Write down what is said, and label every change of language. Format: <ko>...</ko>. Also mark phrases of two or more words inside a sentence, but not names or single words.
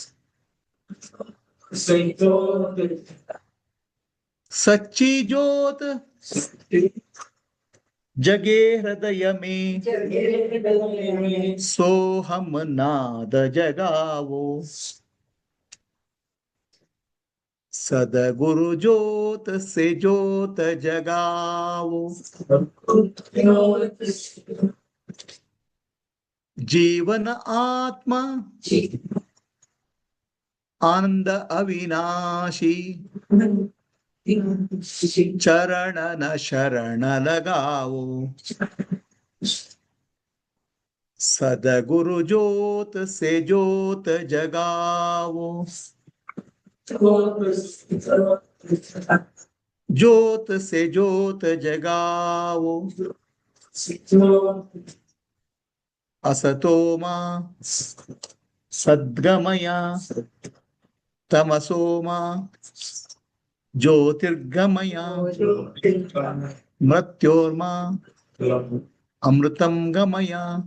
<hi>सच्ची जोत जागे हृदय में. सोहम नाद जगाओ. सद्गुरु जोत से जोत जगाओ. जीवन आत्मा आनंद अविनाशी चरण न शरण लगाओ. सदगुरु जोत से जोत जगाओ. जोत से जोत जगाओ.</hi> <sa>असतोमा सद्गमया तमसोमा ज्योतिर्गमया मृत्योर्मा अमृतम गमया.</sa>